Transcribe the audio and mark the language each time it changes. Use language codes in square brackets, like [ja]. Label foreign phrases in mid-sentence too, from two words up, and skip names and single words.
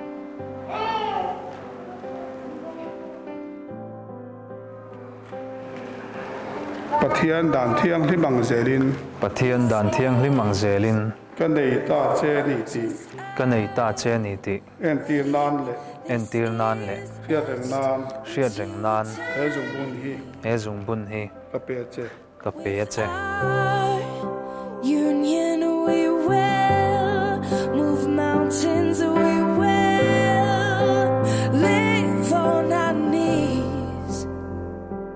[lus] pathian dan thiang hlimang zelin kanei ta che ni ti en tir nan le hriat reng nan he zung bun hi ka pe che [en] union we will move mountains we will live on our knees